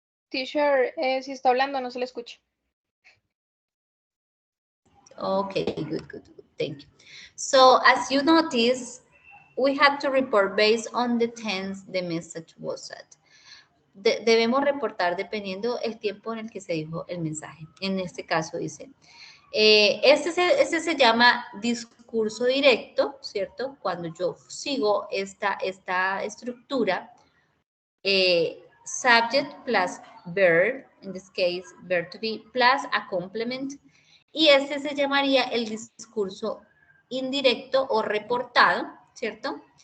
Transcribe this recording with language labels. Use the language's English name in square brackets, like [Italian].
[Spanish] Teacher, si está hablando no se le escucha. [English] Okay, good. Thank you. So as you notice, we had to report based on the tense the message was said. [Spanish] Debemos reportar dependiendo el tiempo en el que se dijo el mensaje. En este caso dice, este se llama discurso directo, ¿cierto? Cuando yo sigo esta estructura, [English] subject plus verb, in this case, verb to be, plus a complement, [Spanish] y este se llamaría el discurso indirecto o reportado, ¿cierto?